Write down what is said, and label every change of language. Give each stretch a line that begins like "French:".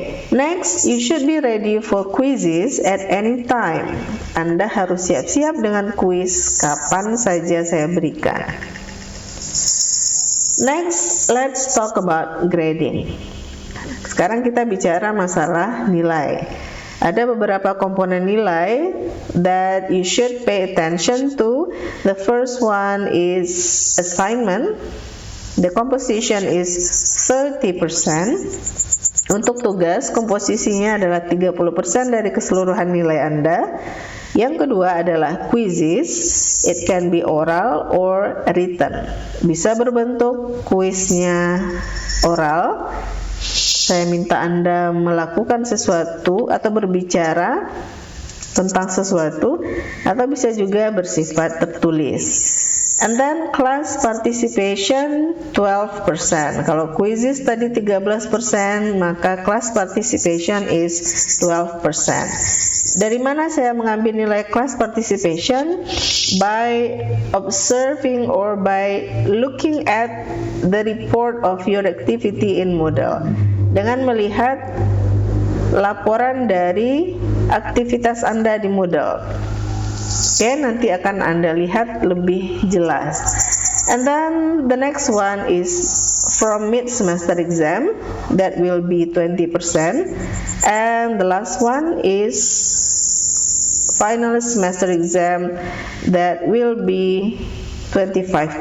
English: Next, you should be ready for quizzes at any time.
Indonesian: Anda harus siap-siap dengan kuis kapan saja saya berikan.
English: Next, let's talk about grading.
Indonesian: Sekarang kita bicara masalah nilai. Ada beberapa komponen nilai
English: that you should pay attention to. The first one is assignment. The composition is 30%.
Indonesian: Untuk tugas, komposisinya adalah 30% dari keseluruhan nilai Anda. Yang kedua adalah quizzes.
English: It can be oral or written.
Indonesian: Bisa berbentuk kuisnya oral. Saya minta Anda melakukan sesuatu atau berbicara tentang sesuatu, atau bisa juga bersifat tertulis.
English: And then class participation 12%.
Indonesian: Kalau quizzes tadi 13%, maka class participation
English: is
Indonesian: 12%. Dari mana saya mengambil nilai class participation?
English: By observing or by looking at the report of your activity in Moodle.
Indonesian: Dengan melihat laporan dari aktivitas Anda di Moodle. Nanti akan Anda lihat lebih jelas.
English: And then the next one is from mid-semester exam, that will be 20%. And the last one is final semester exam, that will be 25%.